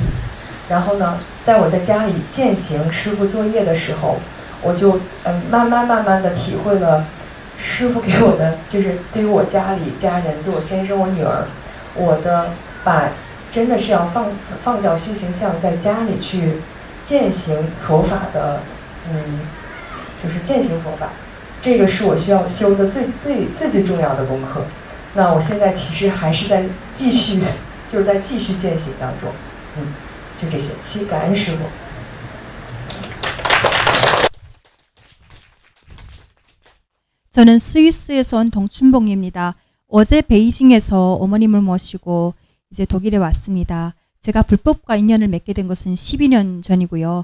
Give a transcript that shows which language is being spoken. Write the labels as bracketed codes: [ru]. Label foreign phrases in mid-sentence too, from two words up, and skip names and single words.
[zh] 然后呢，在我在家里践行师父作业的时候，我就慢慢的体会了师父给我的，就是对于我家里家人，对我先生、我女儿，我的把真的是要放掉修行相，在家里去践行佛法的，就是践行佛法，这个是我需要修的最重要的功课。那我现在其实还是在继续践行当中，就这些，感恩师父。 [ko] 저는 스위스에서 온 동춘봉입니다. 어제 베이징에서 어머님을 모시고 이제 독일에 왔습니다. 제가 불법과 인연을 맺게 된 것은 12년 전이고요.